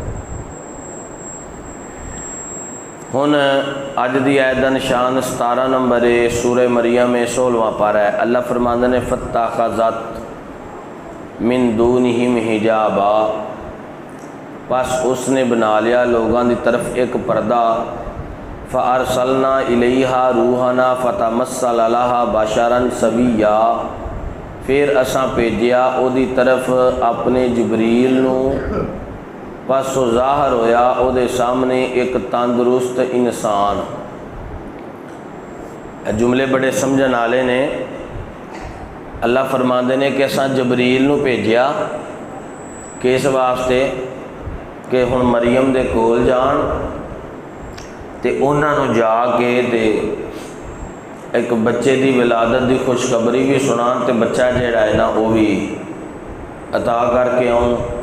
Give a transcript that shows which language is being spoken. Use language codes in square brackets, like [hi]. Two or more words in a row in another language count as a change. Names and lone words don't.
[pa] ہن اج کی آیت دا نشان 17 نمبر ہے، سورہ مریم 16واں پارہ ہے. اللہ فرماندے نے [ar] فاتخذت من دونهم حجابا, [ur] بس اس نے بنا لیا لوگوں کی طرف ایک پردہ. [ar] فأرسلنا إليها روحنا فتمثل لها بشرا سويا, [pa] پھر اساں بھیجیا اودی طرف اپنے جبریل نوں، بس وہ ظاہر ہویا اودے سامنے ایک تندرست انسان. جملے بڑے سمجھن والے نے. اللہ فرماندے نے کہ اساں جبریل نوں بھیجیا کس واسطے کہ ہن مریم دے کول جان تے انہاں نوں جاکے تے ایک بچے کی ولادت کی خوشخبری بھی سنان تے بچہ جہڑا ہے نا وہ بھی عطا کرکے آؤن.